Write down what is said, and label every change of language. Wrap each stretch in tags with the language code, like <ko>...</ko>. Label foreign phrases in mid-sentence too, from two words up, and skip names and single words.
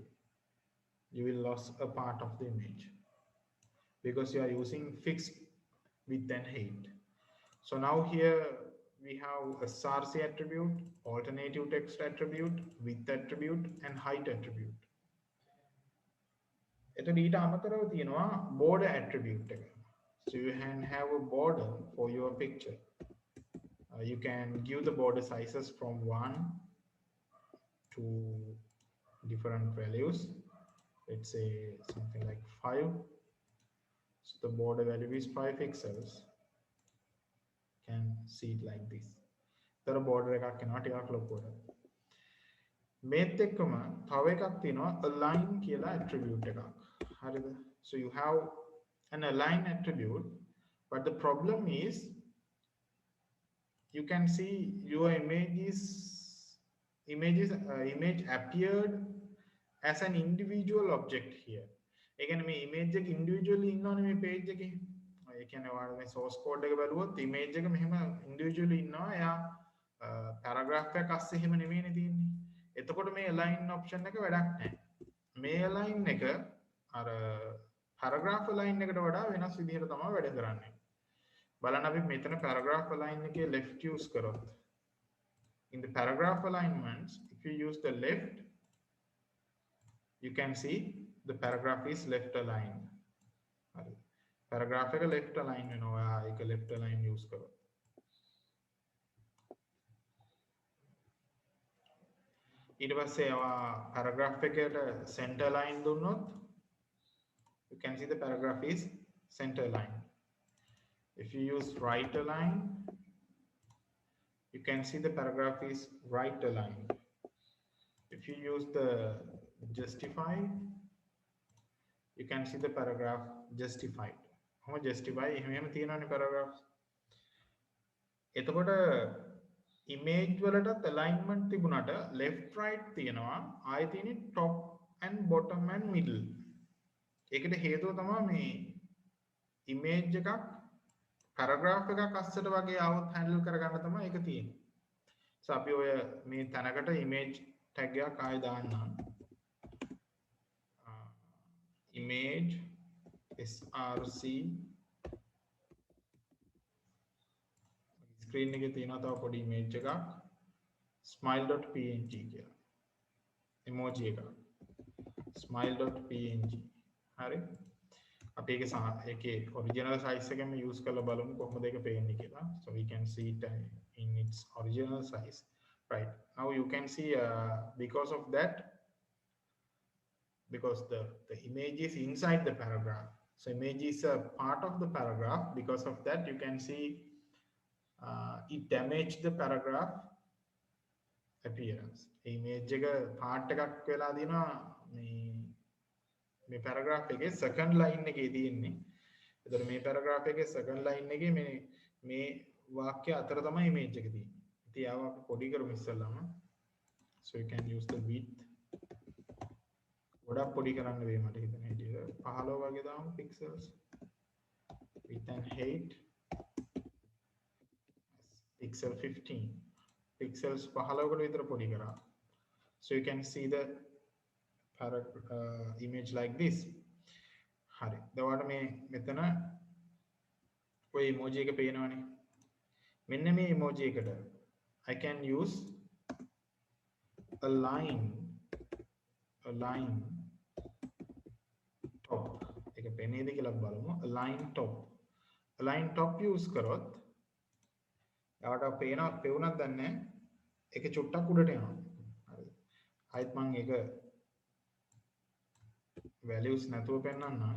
<en>You will lose a part of the image because you are using fixed width and height. So now here we have a src attribute, alternative text attribute, width attribute and height attribute.</en> <si>එතකොට ඊට අමතරව තියෙනවා</si> <en>border attribute</en> <si>එක.</si> <en>So you can have a border for your picture. You can give the border sizes from 1 to different values. Let's say something like 5. So the border value is 5 pixels. Can see it like this.</en> <si>තර border එකක් එනවා ටිකක් ලොකුවට. මේත් එක්කම තව එකක් තියෙනවා align කියලා attribute එකක්. හරිද?</si> <en>So you have an align attribute, but the problem is you can see your image appeared as an individual object here.</en> <si>ඒ කියන්නේ මේ image එක individually ඉන්නවනේ මේ page එකේ. ඒ කියන්නේ ඔයාලා මේ</si> <en>source code</en> <si>එක බලුවොත් image එක මෙහෙම individually ඉන්නවා. එයා paragraph එකක් අස්සේ එහෙම නෙමෙයිනේ තියෙන්නේ. එතකොට මේ</si> <en>align option</en> <si>එක වැඩක් නැහැ. මේ align එක අර</si> <en>paragraph align</en> <si>එකට වඩා වෙනස් විදිහට තමයි වැඩ කරන්නේ. බලන්න අපි මෙතන paragraph align එකේ left use කරොත්</si> <en>in the paragraph alignments if you use the left you can see the paragraph is left aligned.</en> <si>හරි. paragraph එක</si> <en>left align</en> <si>වෙනවා. ඒක</si> <en>left align use</en> <si>කරොත්. ඊට පස්සේ paragraph එකට</si> <en>center line</en> <si>දුන්නොත්</si> <en>you can see the paragraph is center line. If you use right align, you can see the paragraph is right aligned. If you use the justify, you can see the paragraph justified. How justify?</en> <si>එහෙම තියෙනවානේ paragraphs. එතකොට image වලටත් alignment තිබුණාට</si> <en>left right</en> <si>තියෙනවා. ආයෙ තියෙන්නේ</si> <en>top and bottom and middle.</en> <si>ඒකට හේතුව තමයි මේ image එකක් paragraph එකක් අස්සට වගේ આવොත් handle කරගන්න තමයි ඒක තියෙන්නේ. So අපි ඔය මේ තැනකට</si> <en>image tag</en> <si>එකක් ආයෙ දාන්නම්.</si> <en>Image src screen</en> <si>එකේ තියෙනවා තව පොඩි image එකක් smile.png කියලා. emoji එකක්. smile.png හරි. අපි ඒකේ</si> <en>original size</en> <si>එකම use කරලා බලමු කොහොමද ඒක පේන්නේ කියලා.</si> <en>So we can see it in its original size. Right. Now you can see because of that, because the image is inside the paragraph. So image is a part of the paragraph. Because of that, you can see it damaged the paragraph appearance.</en> <si>Image එක part එකක් වෙලා දිනවා මේ paragraph එකේ</si> <en>second line</en> <si>එකේ තියෙන්නේ. එතකොට මේ paragraph එකේ</si> <en>second line</en> <si>එකේ මේ වාක්‍ය අතර තමයි image එක තියෙන්නේ. ඉතින් ආව අපි පොඩි කරමු ඉස්සෙල්ලාම.</si> <en>So you can use the width.</en> <si>ගොඩක් පොඩි කරන්න වෙයි මට හිතෙන හැටියට 15 වගේ දාමු pixels.</si> <en>Width and height pixel 15.</en> <si>Pixels 15කට විතර පොඩි කරා.</si> <en>So you can see the image like this.</en> <si>හරි. දවල්ට මේ මෙතන ඔය emoji එක පේනවනේ. මෙන්න මේ emoji එකට</si> <en>I can use a line top.</en> <si>ඒක පේනේද කියලා බලමු.</si> <en>align top use</en> <si>කරොත් යාට පේුණක් දන්නේ ඒක චුට්ටක් උඩට යනවා. හරි. ආයිත් මම ඒක values නැතුව පෙන්නන්නම්.</si>